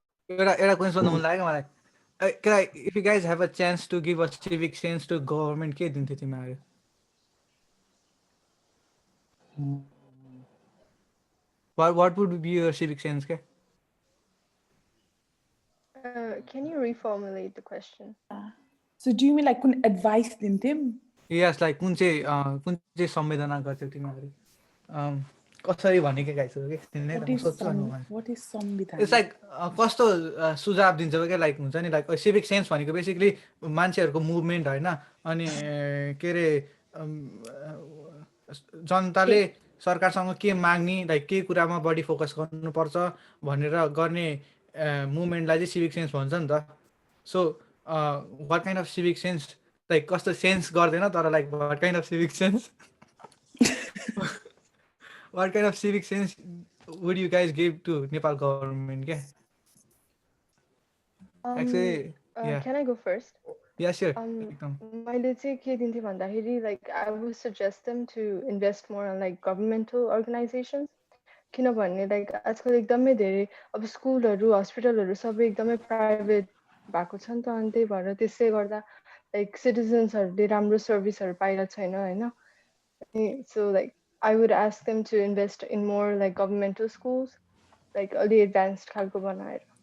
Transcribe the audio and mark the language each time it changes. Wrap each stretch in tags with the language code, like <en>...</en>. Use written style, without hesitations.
<ne>एउटा question सोध्नु मन लाग्यो मलाई.</ne> <en>If you guys have a chance to give a civic sense to government,</en> <ne>के दिन्थ्यो तिमीहरू?</ne> <en>What would be your civic sense?</en> <ne>Ke?</ne> <en>Can you reformulate the question? So do you mean like</en> <ne>कुन</ne> <en>advice</en> <ne>दिन्थ्यौ? Yes, like कुन चाहिँ संवेदना गर्थ्यौ तिमीहरू? कसरी भने के गाइस हो के तिमीले म सोध्छु अनि</ne> <en>What is संविधान?</en> <ne>It's like कस्तो सुझाव दिन्छौ के लाइक हुन्छ नि लाइक सिभिक सेन्स भनेको बेसिकली मान्छेहरुको मुभमेन्ट हैन अनि के रे जनताले सरकारसँग के माग्ने लाइक के कुरामा बढी फोकस गर्नुपर्छ भनेर गर्ने मुभमेन्टलाई चाहिँ सिभिक सेन्स भन्छ नि त</ne> <en>so what kind of civic sense</en> <ne>like कस्तो सेन्स गर्दैन तर</ne> <en>Like what kind of civic sense what kind of civic sense would you guys give to Nepal government? Yeah. Actually, yeah. Can I go first? Yeah, sure.</en> <ne>मैले चाहिँ के दिन्थे भन्दाखेरि</ne> <en>like I would suggest them to invest more on like governmental organizations.</en> <ne>किनभने like आजकल एकदमै धेरै अब स्कुलहरु हस्पिटलहरु सबै एकदमै प्राइभेट भएको छ नि त अनि त्यही भएर त्यसै गर्दा like citizensहरुले राम्रो सर्भिसहरु पाइरा छैन हैन</ne> <en>so like I would ask them to invest in more like governmental schools, like early advanced खालको</en> <ne>बनाएर.</ne>